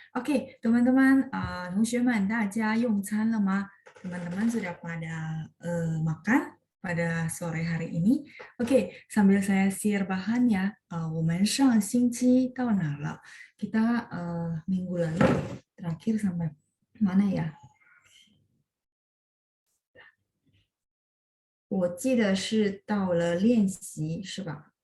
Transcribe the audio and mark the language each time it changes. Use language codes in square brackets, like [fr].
[id] Oke, teman-teman, [zh] 同学们，大家用餐了吗？ [id] Teman-teman sudah pada makan pada sore hari ini? Oke, sambil saya share bahannya, [zh] 我们上星期到哪了？ [id] Kita minggu lalu terakhir sampai mana ya？ [zh] 我记得是到了练习，是吧？